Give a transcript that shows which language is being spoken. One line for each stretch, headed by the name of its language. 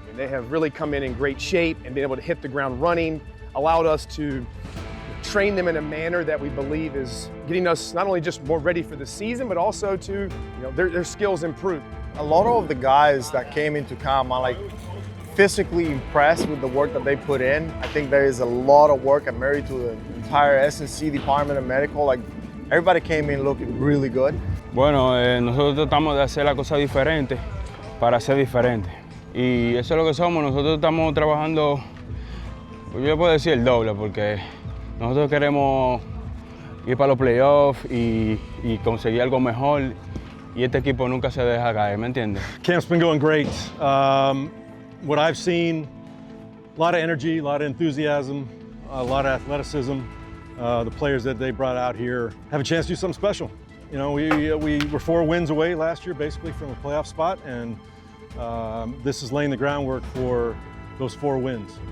English: I mean, they have really come in great shape and been able to hit the ground running, allowed us to train them in a manner that we believe is getting us not only just more ready for the season, but also to, their skills improve. A lot of the guys that came into camp are like physically impressed with the work that they put in. I think there is a lot of work. I'm married to the entire S&C department of medical. Like, everybody came in looking really good.
Spanish: Bueno, nosotros tratamos de hacer la cosa diferente para ser diferente. Y eso es lo que somos. Nosotros estamos trabajando, yo puedo decir el doble, porque nosotros queremos ir para los playoffs y conseguir algo mejor. Y este equipo nunca se deja caer, ¿me entiendes?
English: Camp's been going great. What I've seen, a lot of energy, a lot of enthusiasm, a lot of athleticism. The players that they brought out here have a chance to do something special. We were 4 wins away last year, basically, from a playoff spot, and this is laying the groundwork for those 4 wins.